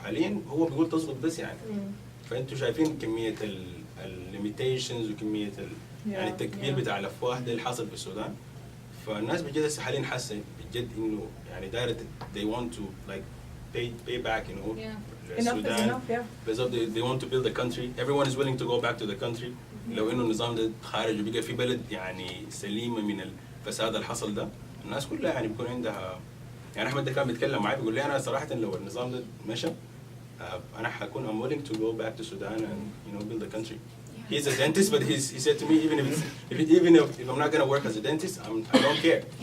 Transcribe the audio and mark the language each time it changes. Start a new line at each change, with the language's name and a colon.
Arabic: حاليا هو بيقول تظبط بس يعني. فانتم شايفين كميه الليميتيشنز وكميه يعني التكبير بتاع الافواه ده اللي حاصل في السودان. فالناس بجد هسه حاليا حاسه بجد انه يعني دايره
English: they want to like pay back you know
Arabic: السودان. بالضبط
English: they want to build a country. Everyone is willing to go back to the country.
Arabic: لو انه النظام ده خارج وبقى في بلد يعني سليمه من الفساد اللي حصل ده، الناس كلها يعني بيكون عندها يعني. احمد ده كان بيتكلم معي بيقول لي انا صراحه لو النظام ده مشى انا حكون
English: I'm willing to go back to Sudan and you know build a country. He's a dentist, but he said to me even if I'm not gonna work as a dentist, I don't care.